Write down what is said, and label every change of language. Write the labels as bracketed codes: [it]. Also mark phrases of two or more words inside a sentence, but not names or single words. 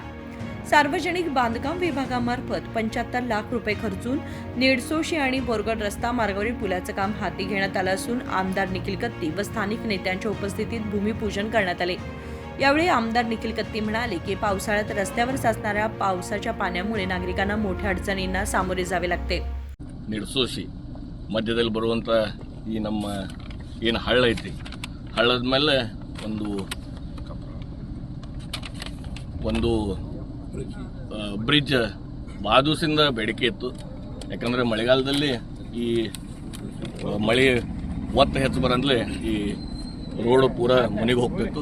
[mr] सार्वजनिक बांधकाम विभागामार्फत 75 लाख रुपये खर्चून निडसोशी आणि बोरगळ रस्ता मार्गावरील पुलाचं काम हाती घेण्यात आलं असून आमदार निखिल कत्ती व स्थानिक नेत्यांच्या उपस्थितीत भूमिपूजन करण्यात आले। यावेळी आमदार निखिल कत्ती म्हणाले की पावसाळ्यात रस्त्यावर साचणाऱ्या पावसाच्या पाण्यामुळे नागरिकांना मोठ्या अडचणींना सामोरे जावे लागते। [kn] ನಿಡ್ಸೋಶಿ ಮಧ್ಯದಲ್ಲಿ ಬರುವಂಥ ಈ ನಮ್ಮ ಏನು ಹಳ್ಳ ಐತಿ, ಹಳ್ಳದ ಮೇಲೆ ಒಂದು ಬ್ರಿಡ್ಜ್ ಭಾಳ ದಿವಸದಿಂದ ಬೇಡಿಕೆ ಇತ್ತು। ಯಾಕಂದರೆ ಮಳೆಗಾಲದಲ್ಲಿ ಈ ಮಳೆ ಒತ್ತು ಹೆಚ್ಚು ಬರಂದ್ರೆ ಈ ರೋಡು ಪೂರ ಮುನಿಗೆ ಹೋಗ್ತಿತ್ತು।